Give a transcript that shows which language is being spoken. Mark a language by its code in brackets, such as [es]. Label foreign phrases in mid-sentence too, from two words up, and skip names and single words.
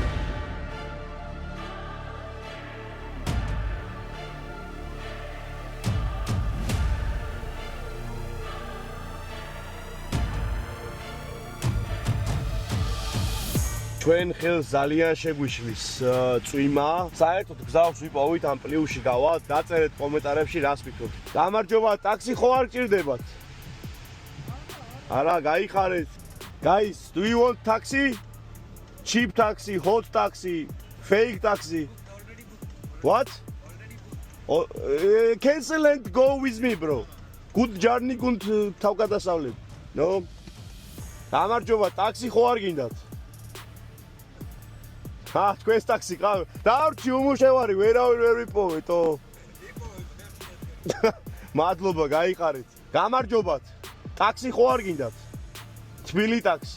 [ka] ჩვენ ხელს ძალიან შეგვიშლის წვიმა. საერთოდ გზავს ვიპოვით ამ პლიუსში გავალთ, დაწერეთ კომენტარებში რას ფიქრობთ. გამარჯობა, ტაქსი ხო არ გჭირდებათ? არა, გაიხარეთ. [en] Guys, do you want taxi? Cheap taxi, hot taxi, fake taxi? What? Cancel and go with me, bro. Good journey, good თავგადასავლები. No? [ka] გამარჯობა, ტაქსი ხო არ გინდათ? თქვენს ტაქსი ყავ. დავრჩი უმუშევარი, ვერავინ ვერ ვიპოვეთო. მადლობა, გაიყარეთ. გამარჯობათ. ტაქსი ხო არ გინდათ? თბილი ტაქსი.